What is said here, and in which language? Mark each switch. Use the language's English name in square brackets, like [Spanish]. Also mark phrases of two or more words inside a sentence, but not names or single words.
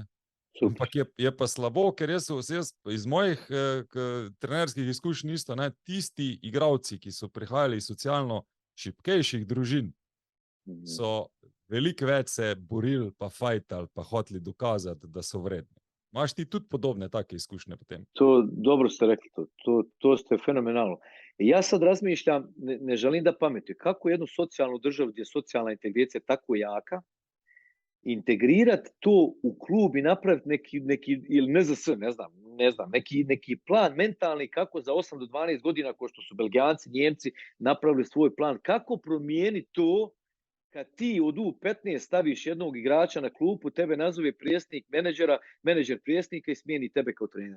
[Slovenian] Ampak je pa slabo, ker jaz iz mojih trenerskih izkušenj isto, ne, tisti igralci, ki so prihajali iz socialno šibkejših družin, so veliko več se borili, pa fajtali, pa hoteli dokazati, da so vredni. Imaš ti tudi podobne take izkušnje potem? [Bosnian] To dobro ste rekli, to ste fenomenalno. Ja sad razmišljam, ne želim da pametujem, kako jednu socijalnu državu gdje je socijalna integracija tako jaka, integrirati to u klub i napraviti neki ili NZS, ne znam, neki plan mentalni kako za 8 do 12 godina, ko što su Belgijanci, Njemci napravili svoj plan, kako promijeniti to kad ti od U15 staviš jednog igrača na klupu, tebe nazove predsjednik menadžera, menadžer predsjednika i smijeni tebe kao trenera.